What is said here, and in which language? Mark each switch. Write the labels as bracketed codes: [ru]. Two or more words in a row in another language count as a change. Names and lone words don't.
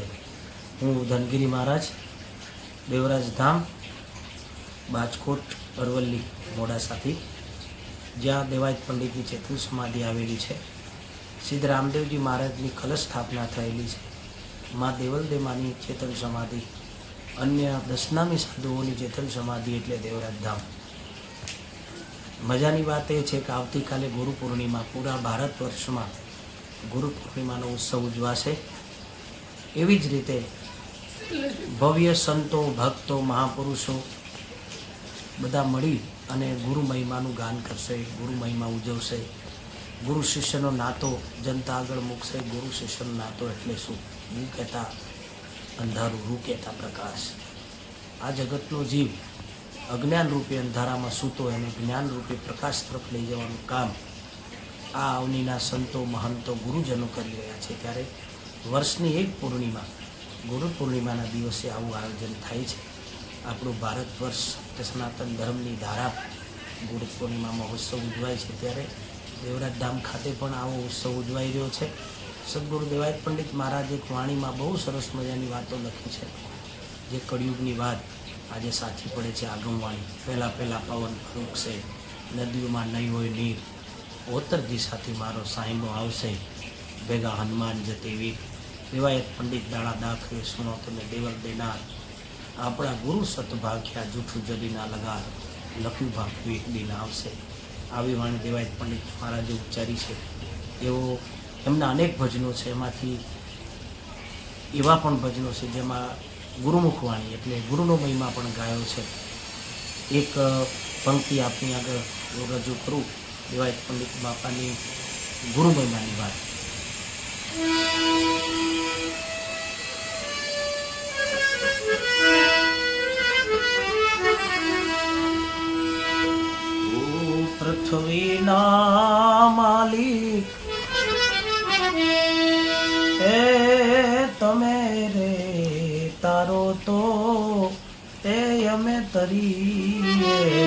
[gu] હું ધનગિરી મહારાજ દેવરાજ ધામ બાજકોટ અરવલ્લી મોડાસાથી જ્યાં દેવાયત પંડિતની ચેતન સમાધિ આવેલી છે। સિદ્ધ રામદેવજી મહારાજની કલશ સ્થાપના થયેલી છે। માં દેવલદે માની ચેતન સમાધિ અન્ય દશનામી સાધુઓની ચેતન સમાધિ એટલે દેવરાજ ધામ। મજાની બાત એ છે કે આવતી કાલે ગુરુ પૂર્ણિમા પૂરા ભારત વર્ષ મેં ગુરુ પૂર્ણિમા ઉત્સવ ઉજવાશે। એવી જ રીતે ભવ્ય સંતો ભક્તો મહાપુરુષો બધા મળી અને ગુરુ મહિમાનું ગાન કરશે, ગુરુ મહિમા ઉજવશે। ગુરુ શિષ્યનો નાતો જનતા આગળ મૂકશે। ગુરુ શિષ્યનો નાતો એટલે શું? રૂં કહેતા અંધારૂ, રૂં કહેતા પ્રકાશ। આ જગતનો જીવ અજ્ઞાન રૂપી અંધારા મેં સૂતો એને જ્ઞાન રૂપી પ્રકાશ તરફ લઈ જવાનું કામ આ અવનીના સંતો મહંતો ગુરુજનો કરી રહ્યા છે। ત્યારે વર્ષની એક પૂર્ણિમા ગુરુ પૂર્ણિમાના દિવસે આવું આયોજન થાય છે। આપણું ભારતવર્ષ સનાતન ધર્મની ધારા ગુરુ પૂર્ણિમા મહોત્સવ ઉજવાય છે ત્યારે દેવરાજ ધામ ખાતે પણ આવો ઉત્સવ ઉજવાઈ રહ્યો છે। સદ્ગુરુ દેવાયત પંડિત મહારાજ એક વાણીમાં બહુ સરસ મજાની વાતો લખી છે જે કલિયુગની વાત આજે સાચી પડે છે। આગમવાણી પહેલા પહેલા પવન ફૂંકશે, નદીઓમાં નહીં હોય નીર, ઓતર દિશાથી મારો સાંઈબો આવશે, ભેગા હનુમાન જતે વીર। દેવાયત પંડિત દાણા દાખવે સુનો તમે દેવલ દેનાર, આપણા ગુરુ સતભાખ્યા જૂઠું જડી ના લગાર, લખ્યું ભાગ્યું એક દિન આવશે। આવી વાણી દેવાયત પંડિત મહારાજે ઉચ્ચારી છે। એવો એમના અનેક ભજનો છે। એમાંથી એવા પણ ભજનો છે જેમાં ગુરુમુખ વાણી એટલે ગુરુનો મહિમા પણ ગાયો છે। એક પંક્તિ આપની આગે રજૂ કરું દેવાયત પંડિત બાપાની ગુરુ મહિમાની બાત। પૃથ્વીના માલિક એ તમે રે તારો તો એ યમે તરીએ